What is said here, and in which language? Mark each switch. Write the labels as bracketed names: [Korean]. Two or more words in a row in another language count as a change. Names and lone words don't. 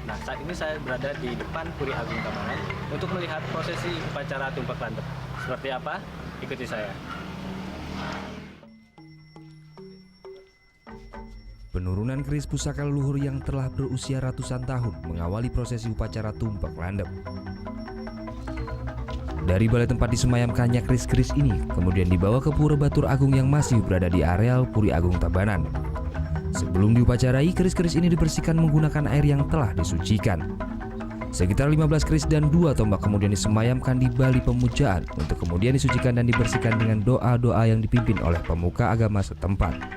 [Indonesian] Nah, saat ini saya berada di depan Puri Agung Tamanan untuk melihat prosesi upacara Tumpek Landep. Seperti apa? Ikuti saya. Penurunan keris pusaka leluhur yang telah berusia ratusan tahun mengawali prosesi upacara Tumpek Landep. Dari balai tempat disemayamkannya keris-keris ini kemudian dibawa ke Pura Batur Agung yang masih berada di areal Puri Agung Tabanan. Sebelum diupacarai, keris-keris ini dibersihkan menggunakan air yang telah disucikan. Sekitar 15 keris dan 2 tombak kemudian disemayamkan di bali pemujaan untuk kemudian disucikan dan dibersihkan dengan doa-doa yang dipimpin oleh pemuka agama setempat.